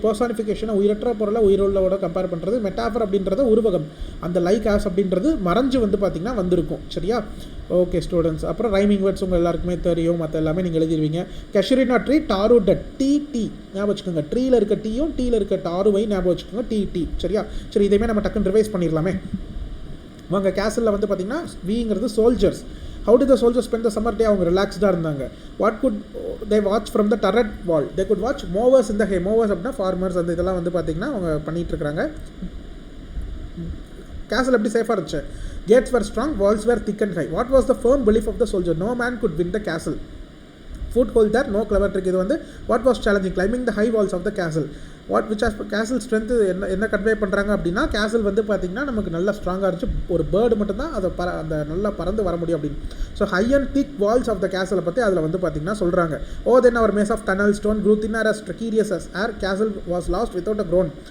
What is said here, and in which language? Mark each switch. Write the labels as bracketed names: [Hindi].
[Tamil] பர்சானிஃபிகேஷனை உயிரற்ற பொருளை உயிருள்ளவோட கம்பேர் பண்ணுறது. மெட்டாஃபர் அப்படின்றத உருவகம், அந்த லைக், ஆஸ் அப்படின்றது மறைஞ்சு வந்து பார்த்திங்கன்னா வந்திருக்கும். சரியா? Okay students. அப்புறம் ரைமிங் வேர்ட்ஸ் உங்கள் எல்லாருக்குமே தெரியும், மற்ற எல்லாமே நீங்கள் எழுதிடுவீங்க. கெஷரினா ட்ரீ, டாரு டட், டி ஞாபகம் வச்சுக்கோங்க. ட்ரீயில் இருக்க டீயும் டீயில் இருக்க டாருவை ஞாபகம் வச்சுக்கோங்க. டி. சரியா? சரி, இதையுமே நம்ம டக்குன்னு ரிவைஸ் பண்ணிடலாமே. உங்கள் கேசலில் வந்து பார்த்திங்கன்னா விங்கிறது soldiers. [English] How did the soldiers spend the summer day? [Tamil] அவங்க ரிலாக்ஸ்டாக இருந்தாங்க. [English] What could they watch from the turret wall? They could watch mowers in the hay. [Tamil] Mowers அப்படின்னா farmers, அந்த இதெல்லாம் வந்து பார்த்திங்கன்னா அவங்க பண்ணிகிட்டு இருக்கிறாங்க. கேசல் எப்படி சேஃபாக இருந்துச்சு? [English] Gates were strong, walls were thick and high. What was the firm belief of the soldier? No man could win the castle. Foothold there, no clever trick. இது வந்து what was challenging? Climbing the high walls of the castle. [Tamil] which has castle strength என்ன convey பண்ணுறாங்க அப்படின்னா, கேசல் வந்து பார்த்திங்கன்னா நமக்கு நல்லா ஸ்ட்ராங்காக இருந்துச்சு. ஒரு பேர்டு மட்டும்தான் அதை அந்த நல்லா பறந்து வர முடியும் அப்படின்னு. [English] so high and thick walls of the கேசலை [Tamil] பற்றி அதில் வந்து பார்த்திங்கன்னா சொல்கிறாங்க. [English] Then our maze of tunnel stone grew thinner as treacherous as air castle was lost without a crown.